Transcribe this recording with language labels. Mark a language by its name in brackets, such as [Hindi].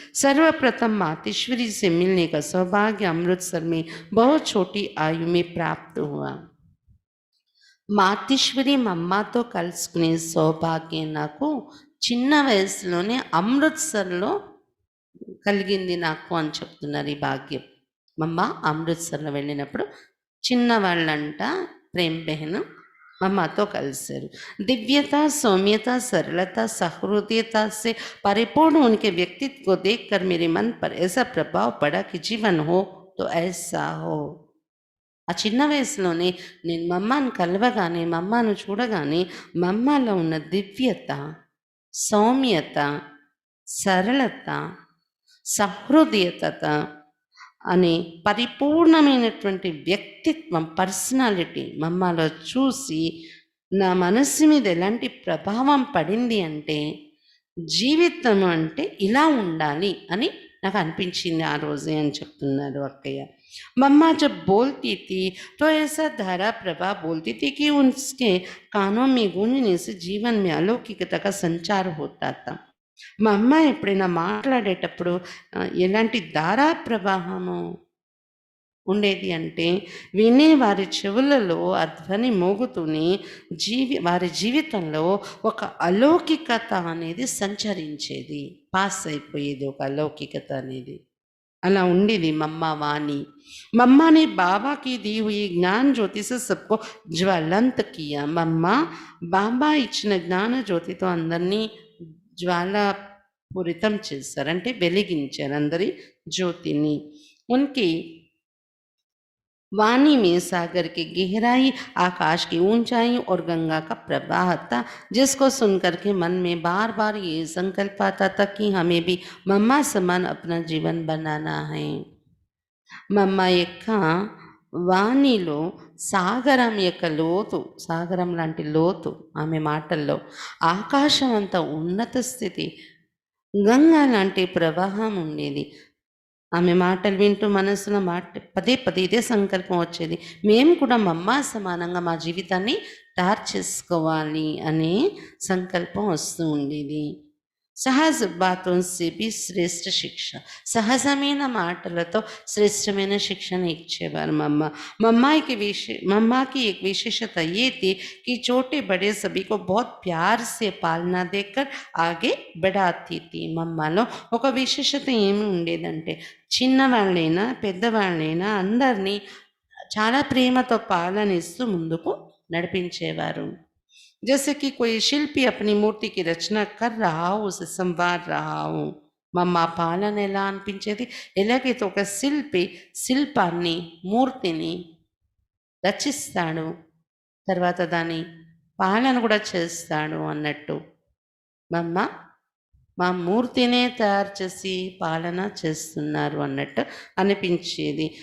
[Hindi] सर्वप्रथम मातेश्वरी से मिलने का सौभाग्य अमृतसर में बहुत छोटी आयु में प्राप्त हुआ। [Telugu] మాతేశ్వరి మమ్మతో కలుసుకునే సౌభాగ్యం నాకు చిన్న వయసులోనే అమృత్సర్లో కలిగింది నాకు అని చెప్తున్నారు ఈ భాగ్యం। మమ్మ అమృత్సర్లో వెళ్ళినప్పుడు చిన్నవాళ్ళంట ప్రేమ్ బెహన్ మమ్మతో కలిశారు। [Hindi] दिव्यता, सौम्यता, सरलता, सहृदयता से परिपूर्ण उनके व्यक्तित्व को देखकर मेरे मन पर ऐसा प्रभाव पड़ा कि जीवन हो तो ऐसा हो। [Telugu] ఆ చిన్న వయసులోనే నేను మమ్మను కలవగానే, మమ్మను చూడగానే మమ్మలో ఉన్న దివ్యత, సౌమ్యత, సరళత, సహృదయత అనే పరిపూర్ణమైనటువంటి వ్యక్తిత్వం, పర్సనాలిటీ మమ్మలో చూసి నా మనస్సు మీద ఎలాంటి ప్రభావం పడింది అంటే, జీవితం అంటే ఇలా ఉండాలి అని నాకు అనిపించింది ఆ రోజే అని చెప్తున్నారు అక్కయ్య। [Hindi] मम्मा जब बोलती थी तो ऐसा धारा प्रभा बोलती थी कि उसके कानों में गूंजने से जीवन में अलौकिकता का संचार होता था। [Telugu] మా అమ్మ ఎప్పుడైనా మాట్లాడేటప్పుడు ఎలాంటి ధారా ప్రవాహము ఉండేది అంటే, వినే వారి చెవులలో ఆ ధ్వని మోగుతూనే వారి జీవితంలో ఒక అలౌకికత అనేది సంచరించేది, పాస్ అయిపోయేది ఒక అలౌకికత అనేది। అలా ఉండేది మమ్మ వాణి। [Hindi] मम्मा ने बाबा की दी हुई ज्ञान ज्योति से सबको ज्वलंत किया। [Telugu] मम्मा बाबा ఇచ్చిన జ్ఞాన జ్యోతితో అందరినీ జ్వాలాపూరితం చేశారు, అంటే వెలిగించారు అందరి జ్యోతిని। [Hindi] उनकी वाणी में सागर की गहराई, आकाश की ऊंचाई और गंगा का प्रवाह था, जिसको सुनकर के मन में बार बार ये संकल्प आता था कि हमें भी मम्मा समान अपना जीवन बनाना है। [Telugu] మమ్మ యొక్క వాణిలో సాగరం యొక్క లోతు, సాగరం లాంటి లోతు ఆమె మాటల్లో, ఆకాశం అంత ఉన్నత స్థితి, గంగా లాంటి ప్రవాహం ఉండేది। ఆమె మాటలు వింటూ మనసులో పదే పదే ఇదే సంకల్పం వచ్చేది, మేము కూడా మమ్మ సమానంగా మా జీవితాన్ని తయారు చేసుకోవాలి అనే సంకల్పం వస్తూ ఉండేది। [Hindi] సహజ బాతోं से भी శ్రేష్ఠ శిక్ష, [Telugu] సహజమైన మాటలతో శ్రేష్టమైన శిక్షణ ఇచ్చేవారు మమ్మ। [Hindi] मम्मा की एक विशेषता ये थी कि छोटे बड़े सभी को बहुत प्यार से पालना देकर आगे बढ़ाती थी। [Telugu] మమ్మలో ఒక విశేషత ఏమి ఉండేదంటే, చిన్నవాళ్ళైనా పెద్దవాళ్ళైనా అందరినీ చాలా ప్రేమతో పాలనిస్తూ ముందుకు నడిపించేవారు. [Hindi] जैसे कि कोई शिल्पी अपनी मूर्ति की रचना कर रहा हो, उसे संवार रहा हो. [Telugu] మా మా పాలన ఎలా అనిపించేది, ఎలాగైతే ఒక శిల్పి శిల్పాన్ని మూర్తిని రచిస్తాడు, తర్వాత దాని పాలన కూడా చేస్తాడు అన్నట్టు మమ్మ మా మూర్తినే తయారు చేసి పాలన చేస్తున్నారు అన్నట్టు అనిపించేది.